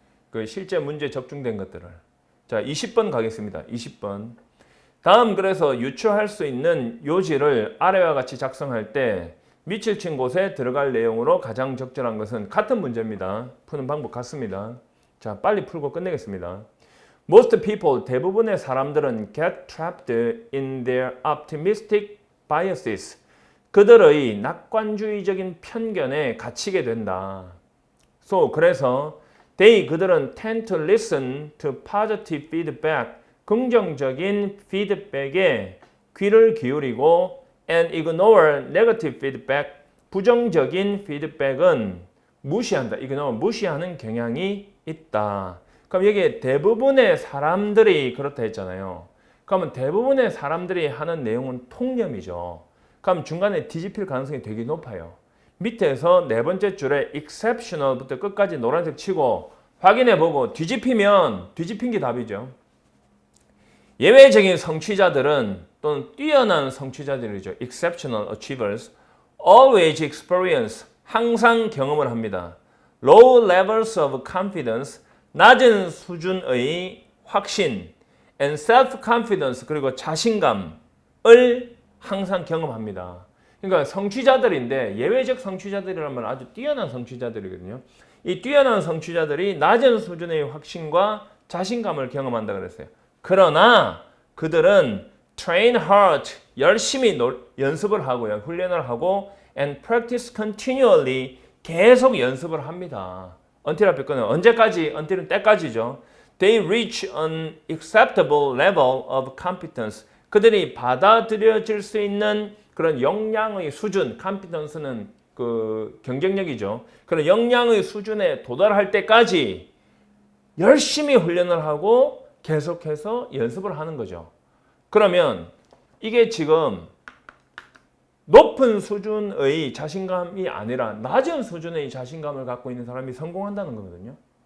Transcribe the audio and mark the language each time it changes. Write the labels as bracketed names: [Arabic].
[Korean] 그 실제 문제 적중된 것들을. 자, 20번 가겠습니다. 20번. 다음 그래서 유추할 수 있는 요지를 아래와 같이 작성할 때 밑을 친 곳에 들어갈 내용으로 가장 적절한 것은 같은 문제입니다. 푸는 방법 같습니다. 자, 빨리 풀고 끝내겠습니다. [English] Most people, [Korean] 대부분의 사람들은 [English] get trapped in their optimistic biases. [Korean] 그들의 낙관주의적인 편견에 갇히게 된다. [English] So, [Korean] 그래서 그들은 [English] tend to listen to positive feedback. [Korean] 긍정적인 피드백에 귀를 기울이고 [English] and ignore negative feedback. [Korean] 부정적인 피드백은 무시한다. ignore, 무시하는 경향이 있다. 그럼 여기에 대부분의 사람들이 그렇다 했잖아요. 그러면 대부분의 사람들이 하는 내용은 통념이죠. 그럼 중간에 뒤집힐 가능성이 되게 높아요. 밑에서 네 번째 줄에 exceptional부터 끝까지 노란색 치고 확인해보고 뒤집힌 게 답이죠. 예외적인 성취자들은 또는 뛰어난 성취자들이죠. [English] exceptional achievers always experience [Korean] 항상 경험을 합니다. [English] low levels of confidence [Korean] 낮은 수준의 확신 [English] and self-confidence [Korean] 그리고 자신감을 항상 경험합니다. 그러니까 성취자들인데 예외적 성취자들이라면 아주 뛰어난 성취자들이거든요. 이 뛰어난 성취자들이 낮은 수준의 확신과 자신감을 경험한다 그랬어요. 그러나 그들은 [English] train hard, [Korean] 열심히 연습을 하고요. 훈련을 하고 [English] and practice continually, [Korean] 계속 연습을 합니다. until 앞에 거는 언제까지? until은 때까지죠. [English] They reach an acceptable level of competence. [Korean] 그들이 받아들여질 수 있는 그런 역량의 수준, competence는 그 경쟁력이죠. 그런 역량의 수준에 도달할 때까지 열심히 훈련을 하고 계속해서 연습을 하는 거죠. 그러면 이게 지금 높은 수준의 자신감이 아니라 낮은 수준의 자신감을 갖고 있는 사람이 성공한다는 거거든요.